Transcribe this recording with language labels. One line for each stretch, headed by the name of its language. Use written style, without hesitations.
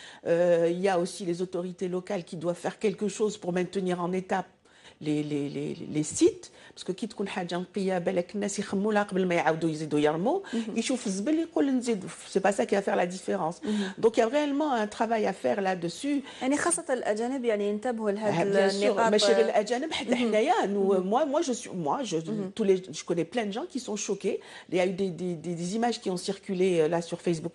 French: Il y a aussi les autorités locales qui doivent faire quelque chose pour maintenir en état les sites, parce que
Arabic: كي تكون حاجه نقيه بالك الناس يخموا لها قبل ما يعاودوا يزيدوا يرموا يشوف الزبل يقول نزيد.
French: C'est pas ça qui va faire la différence. Donc il y a réellement un travail à faire là-dessus.
Arabic: يعني خاصة الأجانب يعني ينتبهوا لهذه
French: Bien sûr,
Arabic: النقاط. ماشي غير الأجانب حتى حنايا.
French: Je connais plein de gens qui sont choqués. Il y a eu des images qui ont circulé là sur Facebook.